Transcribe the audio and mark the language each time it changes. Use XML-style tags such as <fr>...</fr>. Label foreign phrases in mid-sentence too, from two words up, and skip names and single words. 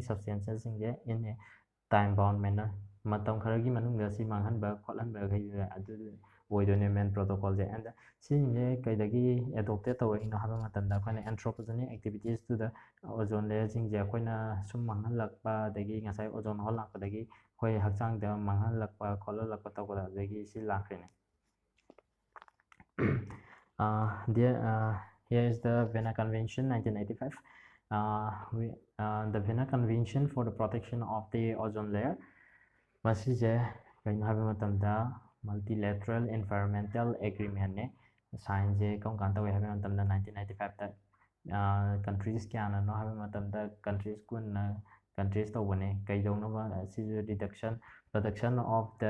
<mni>ꯁꯕꯁꯇꯦꯟꯁꯦꯁꯁꯤꯡꯁꯦ</mni> <en>in a time bound manner</en> <mni>ꯃꯇꯝ ꯈꯔꯒꯤ ꯃꯅꯨꯡꯗ ꯁꯤ ꯃꯥꯡꯍꯟꯕ ꯈꯣꯠꯍꯟꯕꯈꯩꯗꯨꯗ ꯑꯗꯨ ꯑꯣꯏꯗꯣꯏꯅꯦ ꯃꯦꯟ ꯄ꯭ꯔꯣꯇꯣꯀꯣꯜꯁꯦ ꯑꯦꯟ ꯁꯤꯁꯤꯡꯁꯦ ꯀꯩꯗꯒꯤ ꯑꯦꯗꯣꯞꯇꯦꯠ ꯇꯧꯔꯛꯏꯅꯣ ꯍꯥꯏꯕ ꯃꯇꯝꯗ ꯑꯩꯈꯣꯏꯅ</mni> <en>anthropogenic activities ozone layers</en> <mni>ꯑꯩꯈꯣꯏꯅ ꯁꯨꯝ ꯃꯥꯡꯍꯜꯂꯛꯄ ꯑꯗꯒꯤ ꯉꯁꯥꯏ</mni> <en>ozone hole</en> <mni>ꯂꯥꯛꯄꯗꯒꯤ ꯑꯩꯈꯣꯏ ꯍꯛꯆꯥꯡꯗ ꯃꯥꯡꯍꯜꯂꯛꯄ ꯈꯣꯠꯍꯜꯂꯛꯄ ꯇꯧꯕꯗ ꯑꯗꯒꯤ ꯁꯤ ꯂꯥꯛꯈ꯭ꯔꯤꯅꯦ</mni> <en>Here is the Vienna Convention 1985. The Vienna Convention for the Protection of the Ozone Layer.</en> <mni>ꯃꯁꯤꯁꯦ ꯀꯩꯅꯣ ꯍꯥꯏꯕ ꯃꯇꯝꯗ</mni> <en>multilateral environmental agreement</en> <mni>ꯁꯥꯏꯟꯁꯦ ꯀꯔꯝ ꯀꯥꯟꯗ ꯇꯧꯏ ꯍꯥꯏꯕ ꯃꯇꯝꯗ 1995ꯇ ꯀꯟꯇ꯭ꯔꯤꯁ ꯀꯌꯥꯅꯅꯣ ꯍꯥꯏꯕ ꯃꯇꯝꯗ ꯀꯟꯇ꯭ꯔꯤꯁ 10ꯅ ꯀꯟꯇ꯭ꯔꯤꯁ ꯇꯧꯕꯅꯦ ꯀꯩꯗꯧꯅꯕ ꯁꯤꯁꯨ</mni> <en>production of the</en>